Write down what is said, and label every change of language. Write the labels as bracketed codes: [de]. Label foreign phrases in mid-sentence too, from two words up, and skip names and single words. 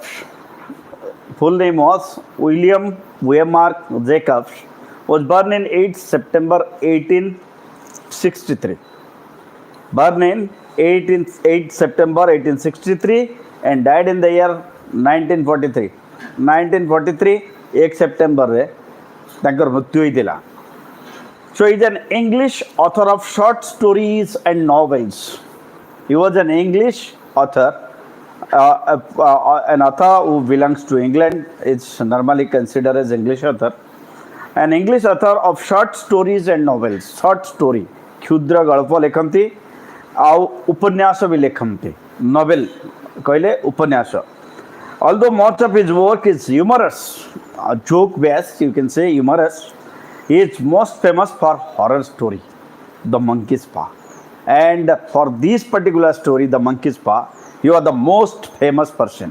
[en] Full name was William Waymark Jacobs. Was born in 8 September 1863. Born in 8 September 1863 and died in the year 1943. [or] 1943 1 September ତାଙ୍କର ମୃତ୍ୟୁ ହୋଇଥିଲା. [en] So he is an English author of short stories and novels. He was an English author, an author who belongs to England. It's normally considered as English author. An English author of short stories and novels. Short story, [or] କ୍ଷୁଦ୍ର ଗଳ୍ପ ଲେଖନ୍ତି ଆଉ ଉପନ୍ୟାସ ବି ଲେଖନ୍ତି. ନୋବେଲ କହିଲେ ଉପନ୍ୟାସ. [en] Although much of his work is humorous, joke based, you can say humorous, he is most famous for horror story, The Monkey's Paw. And for this particular story, The Monkey's Paw, you are the most famous person.